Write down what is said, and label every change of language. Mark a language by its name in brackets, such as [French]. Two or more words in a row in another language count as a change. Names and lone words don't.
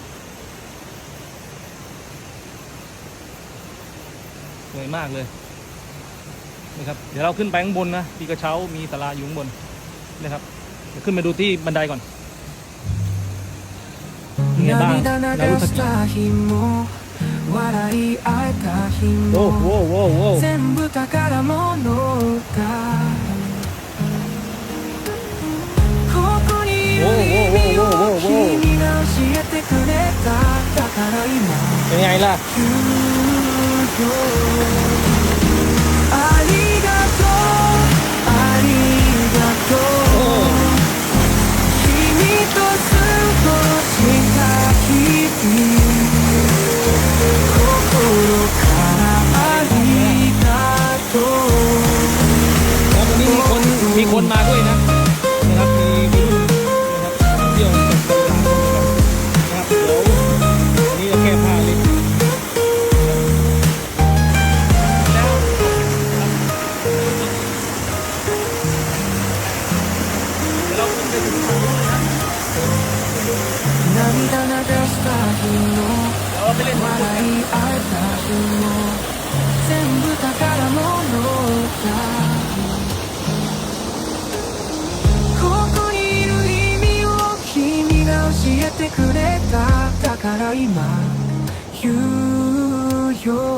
[Thai] สวยมากเลยนะครับเดี๋ยวเราขึ้นไปข้างบนนะมีกระเช้ามีศาลาอยู่ข้างบนนะครับเดี๋ยวขึ้นมาดูที่บันไดก่อนเป็นไงบ้างนารุทากิ [Japanese] 笑い合えた日も全部宝物だここにいる意味を君が教えてくれただから今言うよありがとうありがとう君と過ごした日々 [Thai] มีคนมาด้วยนะครับมีรุ่นนะครับเที่ยวกับตลาดนะครับเดี๋ยววันนี้จะแก้ผ้าเลยแล้วเดี๋ยวเราขึ้นไปถึงฝั่งนู้นเลยนะ เราไปเล่นน้ำ [Japanese] 全部宝物だここにいる意味を君が教えてくれただから今言うよ